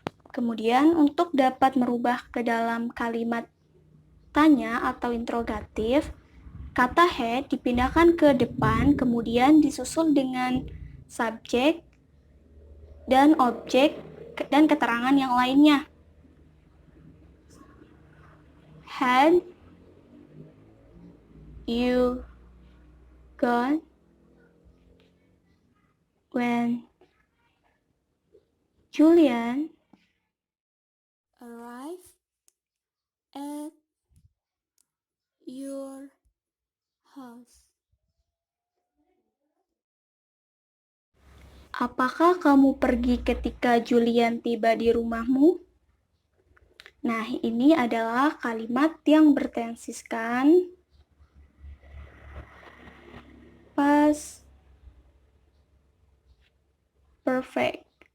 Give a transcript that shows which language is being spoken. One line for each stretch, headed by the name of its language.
Indonesian: Kemudian, untuk dapat merubah ke dalam kalimat tanya atau interrogatif, kata had dipindahkan ke depan, kemudian disusul dengan subjek dan objek dan keterangan yang lainnya.
English: Had you gone when Julian arrived at your house?
Indonesian: Apakah kamu pergi ketika Julian tiba di rumahmu? Nah, ini adalah kalimat yang bertensiskan past perfect.